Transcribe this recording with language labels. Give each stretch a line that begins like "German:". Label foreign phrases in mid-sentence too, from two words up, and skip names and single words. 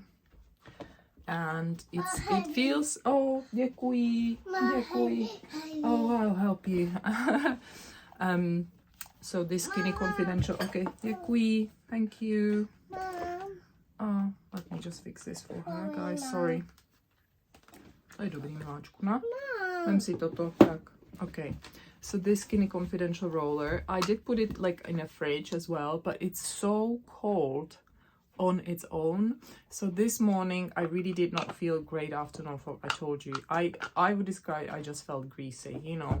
English: And it feels, oh, děkuji. Oh, I'll help you. So this Skinny Confidential, okay, děkuji, thank you. Oh, let me just fix this for her, guys, sorry.
Czech: To je dobrý, miláčku, no? Vem si toto, tak, okay.
English: So this Skinny Confidential roller, I did put it like in a fridge as well, but it's so cold on its own. So this morning I really did not feel great after Norfolk. I told you, I would describe, I just felt greasy, you know.